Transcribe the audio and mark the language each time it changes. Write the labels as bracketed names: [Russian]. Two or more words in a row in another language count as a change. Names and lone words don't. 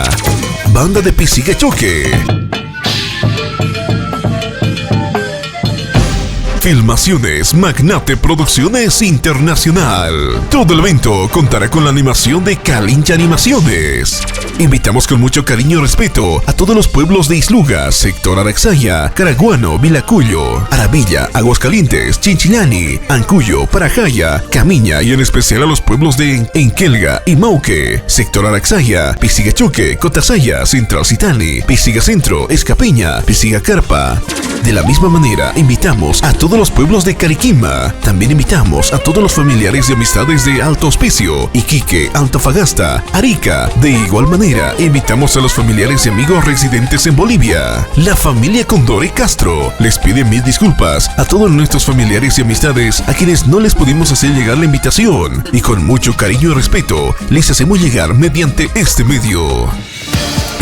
[Spanish] Banda de Pisiga Choque. Filmaciones Magnate Producciones Internacional. Todo el evento contará con la animación de Calincha Animaciones. Invitamos con mucho cariño y respeto a todos los pueblos de Isluga, sector Araxaya, Caraguano, Vilacuyo, Aravilla, Aguascalientes, Chinchillani, Ancuyo, Parajaya, Camiña y en especial a los pueblos de Enquelga y Mauque, sector Araxaya, Pisigachoque, Cotasaya, Central Citani, Pisiga Centro, Escapeña, Pisiga Carpa. De la misma manera, invitamos a todos los pueblos de Cariquima. También invitamos a todos los familiares y amistades de Alto Hospicio, Iquique, Antofagasta, Arica. De igual manera, invitamos a los familiares y amigos residentes en Bolivia. La familia Condore Castro les pide mil disculpas a todos nuestros familiares y amistades a quienes no les pudimos hacer llegar la invitación y con mucho cariño y respeto les hacemos llegar mediante este medio.